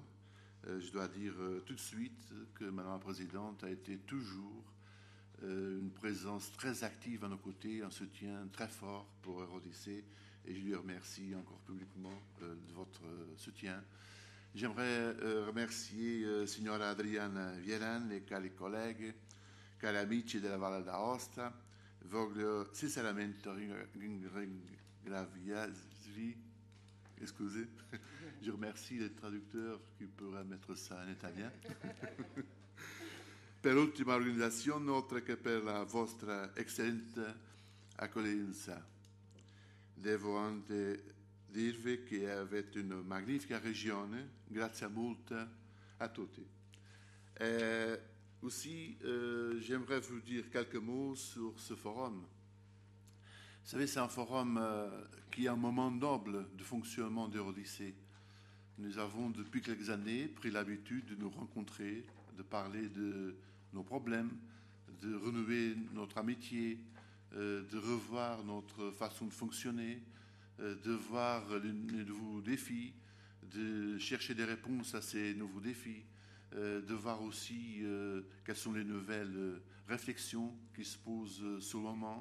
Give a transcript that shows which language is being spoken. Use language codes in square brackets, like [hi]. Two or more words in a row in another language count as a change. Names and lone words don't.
[fr] Je dois dire tout de suite que Madame la Présidente a été toujours une présence très active à nos côtés, un soutien très fort pour Eurodyssée, et je lui remercie encore publiquement de votre soutien. J'aimerais remercier [it] signora Adriana Vieran e cari colleghi, cari amici della Valle d'Aosta. Voglio sinceramente ringraziarvi. [fr] Excusez, je remercie les traducteurs qui pourraient mettre ça en italien. [it] Per l'ultima organizzazione, oltre che per la vostra eccellente accoglienza. Devo anche dirvi che avete una magnifica regione, grazie molto a tutti. [fr] Aussi, j'aimerais vous dire quelques mots sur ce forum. Vous savez, c'est un forum qui est un moment noble de fonctionnement d'Eurodyssée. Nous avons depuis quelques années pris l'habitude de nous rencontrer, de parler de nos problèmes, de renouer notre amitié, de revoir notre façon de fonctionner, de voir les nouveaux défis, de chercher des réponses à ces nouveaux défis, de voir aussi quelles sont les nouvelles réflexions qui se posent sur le moment.